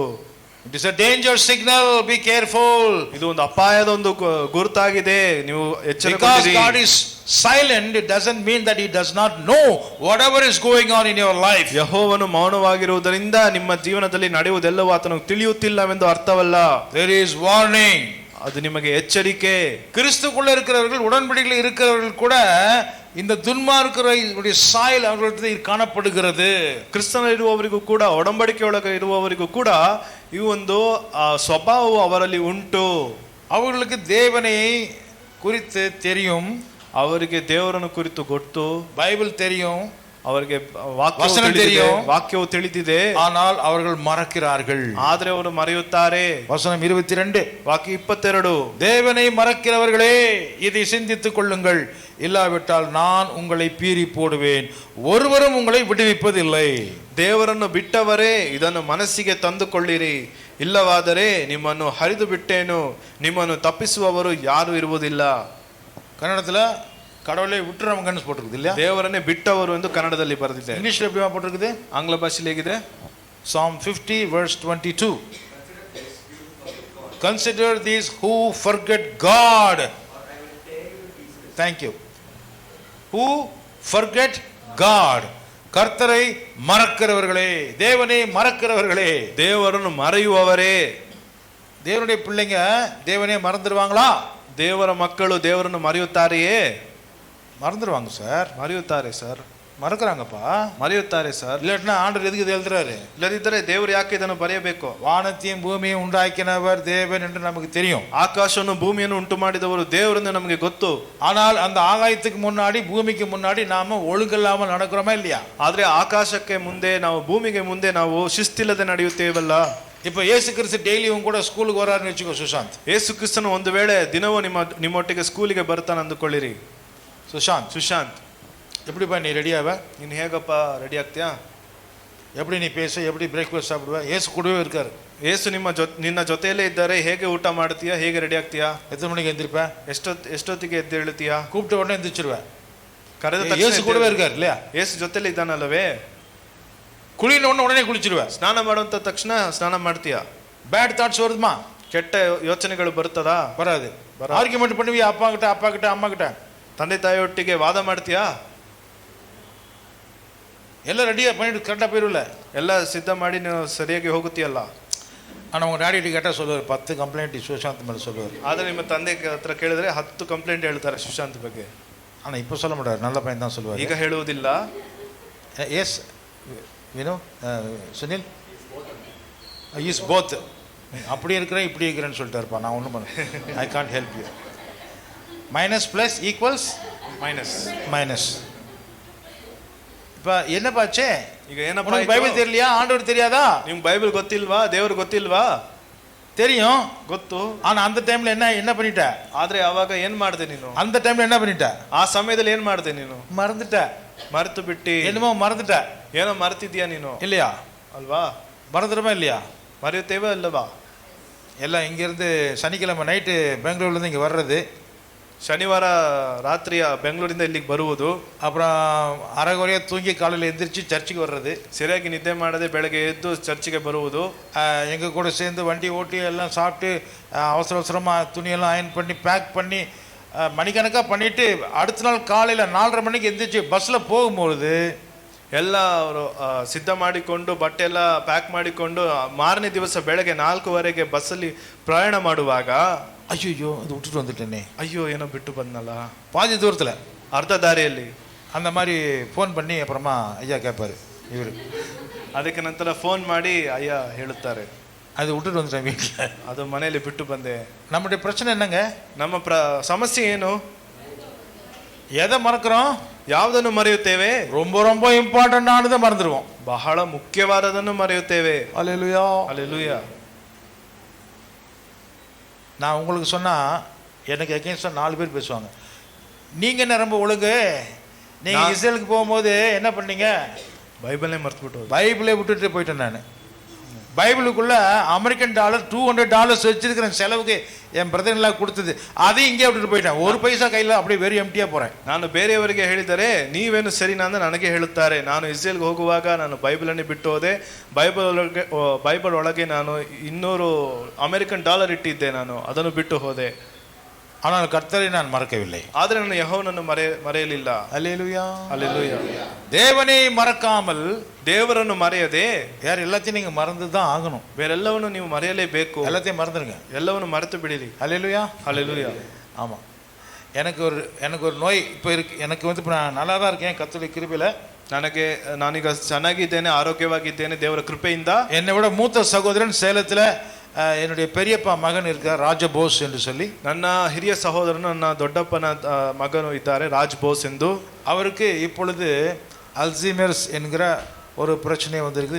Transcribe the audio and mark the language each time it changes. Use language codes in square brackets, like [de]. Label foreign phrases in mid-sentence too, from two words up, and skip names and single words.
[en] It is a danger signal, be careful. [kn] ಇದು ಒಂದು ಅಪಾಯದ ಒಂದು ಗುರುತಾಗಿದೆ, ನೀವು ಎಚ್ಚರಿಕೆ. [en] Because God is silent, it doesn't mean that he does not know whatever is going on in your life. [kn] ಯೆಹೋವನು ಮೌನವಾಗಿರುವುದರಿಂದ ನಿಮ್ಮ ಜೀವನದಲ್ಲಿ ನಡೆಯುವುದೆಲ್ಲವೂ ಆತನಿಗೆ ತಿಳಿಯುತ್ತಿಲ್ಲವೆಂದು ಅರ್ಥವಲ್ಲ. [en] There is warning. [kn] ಅದು ನಿಮಗೆ ಎಚ್ಚರಿಕೆ. [ta] கிறிஸ்துக்குள்ள இருக்கிறவர்கள், உடன்படிக்கையில் இருக்கிறவர்கள் கூட இந்த துன்மார்க்கருடைய சாயல் அவர்களிடத்தில் காணப்படுகிறது. [kn] ಕ್ರಿಸ್ತನಲ್ಲಿರುವವರಿಗೂ ಕೂಡ, ಒಡಂಬಡಿಕೆಯೊಳಗೆ ಇರುವವರಿಗೂ ಕೂಡ ಈ ಒಂದು ಸ್ವಭಾವವು ಅವರಲ್ಲಿ ಉಂಟು. [ta] அவர்களுக்கு தேவனை குறித்து தெரியும், [kn] ಅವರಿಗೆ ದೇವರನ್ನು ಕುರಿತು ಗೊತ್ತು, [ta] பைபிள் தெரியும், [kn] ಅವರಿಗೆ ವಾಕ್ಯವು ತಿಳಿದಿದೆ. [ta] ஆனால் அவர்கள் மறக்கிறார்கள். [kn] ಆದ್ರೆ ಅವರು ಮರೆಯುತ್ತಾರೆ. [ta] வசனம் 22, [kn] ವಾಕ್ಯ 22. [ta] தேவனை மறக்கிறவர்களே இதை சிந்தித்துக் கொள்ளுங்கள், இல்லாவிட்டால் நான் உங்களை பீறி போடுவேன், ஒருவரும் உங்களை விடுவிப்பதில்லை. [kn] ದೇವರನ್ನು ಬಿಟ್ಟವರೇ ಇದನ್ನು ಮನಸ್ಸಿಗೆ ತಂದುಕೊಳ್ಳಿರಿ, ಇಲ್ಲವಾದರೆ ನಿಮ್ಮನ್ನು ಹರಿದು ಬಿಟ್ಟೇನು, ನಿಮ್ಮನ್ನು ತಪ್ಪಿಸುವವರು ಯಾರು ಇರುವುದಿಲ್ಲ. [ta] கன்னடத்துல கடவுளை விட்டுறவங்கன்னு போட்டிருக்குது இல்லையா? [kn] ದೇವರನ್ನೇ ಬಿಟ್ಟವರು ಎಂದು ಕನ್ನಡದಲ್ಲಿ ಬರೆದಿದೆ. [ta] இங்கிலீஷ்ல எப்படி போட்டிருக்குது? [kn] ಆಂಗ್ಲ ಭಾಷೆಯಲ್ಲಿ ಹೇಗಿದೆ? [en] Psalm 50 verse 22. Consider these who forget God. Thank you. Who forget God. [ta] கர்த்தரை மறக்கிறவர்களே, தேவனை மறக்கிறவர்களே. [kn] ದೇವರನ್ನು ಮರೆಯುವವರೇ. [ta] தேவனுடைய பிள்ளைங்க தேவனை மறந்துடுவாங்களா? [kn] ದೇವರ ಮಕ್ಕಳು ದೇವರನ್ನು ಮರೆಯುತ್ತಾರೆಯೇ? [ta] மறந்துடுவாங்க சார். [kn] ಮರೆಯುತ್ತಾರೆ ಸರ್. [ta] மறக்கிறாங்கப்பா. [kn] ಮರೆಯುತ್ತಾರೆ ಸರ್. [ta] இல்லாட்டினா ஆண்டவர் எதுக்கு எழுதுறாரு? [kn] ಇಲ್ಲದಿದ್ದರೆ ದೇವರು ಯಾಕೆ ಇದನ್ನು ಬರೆಯಬೇಕು? [ta] வானத்தையும் பூமியையும் உண்டாக்கினவர் தேவன் என்று நமக்கு தெரியும். [kn] ಆಕಾಶವನ್ನು ಭೂಮಿಯನ್ನು ಉಂಟು ಮಾಡಿದವರು ದೇವರೆಂದು ನಮಗೆ ಗೊತ್ತು. [ta] ஆனால் அந்த ஆகாயத்துக்கு முன்னாடி, பூமிக்கு முன்னாடி நாம ஒழுங்கில்லாமல் நடக்கிறோமா இல்லையா? [kn] ಆದ್ರೆ ಆಕಾಶಕ್ಕೆ ಮುಂದೆ ನಾವು, ಭೂಮಿಗೆ ಮುಂದೆ ನಾವು ಶಿಸ್ತಿಲ್ಲದೆ ನಡೆಯುತ್ತೇವಲ್ಲ. [ta] இப்ப இயேசு கிறிஸ்து டெய்லியும் கூட ஸ்கூலுக்கு வராருன்னு வச்சுக்கோ சுஷாந்த். [kn] ಯೇಸು ಕ್ರಿಸ್ತನು ಒಂದು ವೇಳೆ ದಿನವೂ ನಿಮ್ಮೊಟ್ಟಿಗೆ ಸ್ಕೂಲಿಗೆ ಬರ್ತಾನೆ ಅಂದುಕೊಳ್ಳಿರಿ. ಸುಶಾಂತ್ [ta] எப்படிப்பா நீ ரெடியாவ? [kn] ನೀನು ಹೇಗಪ್ಪ ರೆಡಿ ಆಗ್ತೀಯಾ? [ta] எப்படி நீ பேச, எப்படி பிரேக்ஃபாஸ்ட் சாப்பிடுவ? ஏசு கூடவே இருக்காரு. [kn] ಏಸು ನಿನ್ನ ಜೊತೆಯಲ್ಲೇ ಇದ್ದಾರೆ. ಹೇಗೆ ಊಟ ಮಾಡ್ತೀಯಾ? ಹೇಗೆ ರೆಡಿ ಆಗ್ತೀಯಾ? [ta] எத்தனை மணிக்கு எந்திரிப்ப? [kn] ಎಷ್ಟೊತ್ತಿಗೆ ಎದ್ದು ಹೇಳ್ತೀಯಾ? [ta] கூப்பிட்ட உடனே எந்திரிச்சிருவேன். [kn] ಕರೆದ [ta] ஏசு கூடவே இருக்காரு இல்லையா? [kn] ಏಸು ಜೊತೆಲಿ ಇದ್ದಾನಲ್ಲವೇ? [ta] குளின உடனே குளிச்சிருவேன். [kn] ಸ್ನಾನ ಮಾಡುವಂತ ತಕ್ಷಣ ಸ್ನಾನ ಮಾಡ್ತೀಯಾ? [en] bad thoughts [ta] வருதுமா? [kn] ಕೆಟ್ಟ ಯೋಚನೆಗಳು ಬರುತ್ತದಾ? [ta] வராது. ஆர்கியூமெண்ட் பண்ணுவியா அப்பா கிட்ட அம்மா கிட்ட? [kn] ತಂದೆ ತಾಯಿಯೊಟ್ಟಿಗೆ ವಾದ ಮಾಡ್ತೀಯಾ? [ta] ಎಲ್ಲ ரெடியா பண்ணிட்டு கரெக்டா போயிருவல? [kn] ಎಲ್ಲ ಸಿದ್ಧ ಮಾಡಿ ನೀವು ಸರಿಯಾಗಿ ಹೋಗುತ್ತೀಯಲ್ಲ. [ta] ஆனால் உங்கள் டாடி கேட்டால் சொல்லுவார் 10 கம்ப்ளைண்ட் சுஷாந்த் மேலே சொல்லுவார். [kn] ಆದರೆ ನಿಮ್ಮ ತಂದೆ ಹತ್ರ ಕೇಳಿದ್ರೆ 10 ಕಂಪ್ಲೇಂಟ್ ಹೇಳ್ತಾರೆ ಸುಶಾಂತ್ ಬಗ್ಗೆ. [ta] ஆனால் இப்போ சொல்ல மாட்டார், நல்ல பையன் தான் சொல்லுவார். [kn] ಈಗ ಹೇಳುವುದಿಲ್ಲ. [en] Yes we know Sunil is both. [ta] அப்படி இருக்கிறேன் இப்படி இருக்கிறேன்னு சொல்லிட்டாருப்பா. நான் ஒன்றும் பண்ண, [en] I can't help you. minus plus equals ಮೈನಸ್. [ta] மைனஸ். இப்போ என்னப்பாச்சே? [kn] ಈಗ ಏನಪ್ಪ [ta] உனக்கு பைபிள் தெரியலையா? ஆண்டவர் தெரியாதா? [kn] ನಿಮ್ಗೆ ಬೈಬಲ್ ಗೊತ್ತಿಲ್ವಾ? ದೇವ್ರು ಗೊತ್ತಿಲ್ವಾ? [ta] தெரியும், [kn] ಗೊತ್ತು. [ta] ஆனா அந்த டைம்ல என்ன பண்ணிட்ட? [kn] ಆದ್ರೆ ಅವಾಗ ಏನ್ ಮಾಡ್ದೆ ನೀನು? [ta] அந்த டைம்ல என்ன பண்ணிட்ட? [kn] ಆ ಸಮಯದಲ್ಲಿ ಏನ್ ಮಾಡ್ದೆ ನೀನು? [ta] மறந்துட்ட. [kn] ಮರೆತು ಬಿಟ್ಟಿ. [ta] என்னமோ மறந்துட்ட. [kn] ಏನೋ ಮರ್ತಿದ್ಯಾ ನೀನು? [ta] இல்லையா? [kn] ಅಲ್ವಾ? [ta] மறந்துடுமா இல்லையா? [kn] ಮರೆಯುತ್ತೇವೆ ಅಲ್ಲವಾ? [ta] எல்லாம் இங்கேருந்து சனிக்கிழமை நைட்டு பெங்களூர்லேருந்து இங்கே வர்றது, [kn] ಶನಿವಾರ ರಾತ್ರಿಯ ಬೆಂಗಳೂರಿಂದ ಇಲ್ಲಿಗೆ ಬರುವುದು, [ta] அப்புறம் அரைகுறையாக தூங்கி காலையில் எந்திரிச்சு சர்ச்சுக்கு வர்றது, [kn] ಸರಿಯಾಗಿ ನಿದ್ದೆ ಮಾಡದೆ ಬೆಳಗ್ಗೆ ಎದ್ದು ಚರ್ಚಿಗೆ ಬರುವುದು, [ta] எங்கள் கூட சேர்ந்து வண்டி ஓட்டி எல்லாம் சாப்பிட்டு அவசர அவசரமாக துணியெல்லாம் அயன் பண்ணி பேக் பண்ணி மணிக்கணக்காக பண்ணிவிட்டு அடுத்த நாள் காலையில் 4:30 மணிக்கு எந்திரிச்சு பஸ்ஸில் போகும்பொழுது [kn] ಎಲ್ಲ ಅವರು ಸಿದ್ಧ ಮಾಡಿಕೊಂಡು ಬಟ್ಟೆ ಎಲ್ಲ ಪ್ಯಾಕ್ ಮಾಡಿಕೊಂಡು ಮಾರನೇ ದಿವಸ ಬೆಳಗ್ಗೆ 4:15 ಬಸ್ಸಲ್ಲಿ ಪ್ರಯಾಣ ಮಾಡುವಾಗ [ta] ஐயோ அது விட்டுட்டு வந்துட்டேனே, [kn] ಅಯ್ಯೋ ಏನೋ ಬಿಟ್ಟು ಬಂದನಲ್ಲ, [ta] பாதி தூரத்தில் [kn] ಅರ್ಧ ದಾರಿಯಲ್ಲಿ [ta] அந்த மாதிரி ஃபோன் பண்ணி அப்புறமா ஐயா கேட்பாரு இவர், [kn] ಅದಕ್ಕೆ ನಂತರ ಫೋನ್ ಮಾಡಿ ಅಯ್ಯ ಹೇಳುತ್ತಾರೆ [ta] அது விட்டுட்டு வந்துட்டேன் வீட்டில், [kn] ಅದು ಮನೆಯಲ್ಲಿ ಬಿಟ್ಟು ಬಂದೆ. [ta] நம்முடைய பிரச்சனை என்னங்க? [kn] ನಮ್ಮ ಸಮಸ್ಯೆ ಏನು? [ta] எதை மறக்கிறோம்? [kn] ಯಾವುದನ್ನು ಮರೆಯುತ್ತೇವೆ? [ta] ரொம்ப ரொம்ப இம்பார்ட்டன்டானதை மறந்துடுவோம். [kn] ಬಹಳ ಮುಖ್ಯವಾದದನ್ನು ಮರೆಯುತ್ತೇವೆ. [ta] அல்லேலூயா. அல்லேலூயா. நான் உங்களுக்கு சொன்னால் எனக்கு எகென்ஸ்டாக 4 பேர் பேசுவாங்க. நீங்கள் என்ன ரொம்ப ஒழுங்கு, நீங்கள் இஸ்ரேலுக்கு போகும்போது என்ன பண்ணீங்க? பைபிளே மறந்துவிட்டு பைபிளே விட்டுட்டு போயிட்டேன். நான் பைபிளுக்குள்ள அமெரிக்கன் $200 வச்சிருக்கிறேன் செலவுக்கு என் பிரதர் எல்லாம் கொடுத்தது, அதையும் இங்கே விட்டுட்டு போயிட்டேன். ஒரு பைசா கையில் அப்படியே வெறும் எம்டியாக போகிறேன். [kn] ನಾನು ಬೇರೆಯವರಿಗೆ ಹೇಳಿದರೆ ನೀವೇನು ಸರಿನಾ ಅಂತ ನನಗೆ ಹೇಳುತ್ತಾರೆ. ನಾನು ಇಸ್ರೇಲ್ಗೆ ಹೋಗುವಾಗ ನಾನು ಬೈಬಲನ್ನೇ ಬಿಟ್ಟು ಹೋದೆ. ಬೈಬಲ್ ಒಳಗೆ ನಾನು $200 ಅಮೆರಿಕನ್ ಇಟ್ಟಿದ್ದೆ, ನಾನು ಅದನ್ನು ಬಿಟ್ಟು ಹೋದೆ. [ta] ஆனால் கர்த்தரை நான் மறக்கவில்லை. [kn] ಆದರೆ ನಾನು ಯೆಹೋವನನ್ನು ಮರೆಯಲಿಲ್ಲ. [ta] அல்லேலூயா. அல்லேலூயா. தேவனை மறக்காமல், [kn] ದೇವರನ್ನು ಮರೆಯದೆ [ta] யார் எல்லாத்தையும் நீங்கள் மறந்து தான் ஆகணும். [kn] ಬೇರೆಲ್ಲವನ್ನು ನೀವು ಮರೆಯಲೇಬೇಕು. [ta] எல்லாத்தையும் மறந்துடுங்க. [kn] ಎಲ್ಲವನ್ನು ಮರೆತು ಬಿಡಿರಿ. [ta] அல்லேலூயா. அல்லேலூயா. ஆமாம். எனக்கு ஒரு நோய் இப்போ இருக்கு. எனக்கு வந்து இப்போ நான் நல்லா தான் இருக்கேன் கர்த்தருடைய கிருபையில். [kn] ನಾನೀಗ ಚೆನ್ನಾಗಿದ್ದೇನೆ, ಆರೋಗ್ಯವಾಗಿದ್ದೇನೆ ದೇವರ ಕೃಪೆಯಿಂದ. [ta] என்னை விட மூத்த சகோதரன் சேலத்தில் என்னுடைய பெரியப்பா மகன் இருக்கார், ராஜபோஸ் என்று சொல்லி. [kn] ನನ್ನ ಹಿರಿಯ ಸಹೋದರನು, ನನ್ನ ದೊಡ್ಡಪ್ಪನ ಮಗನು ಇದ್ದಾರೆ, ರಾಜ್ ಬೋಸ್ ಎಂದು. [ta] அவருக்கு இப்பொழுது அல்சைமர்ஸ் என்கிற ஒரு பிரச்சனை வந்திருக்குது.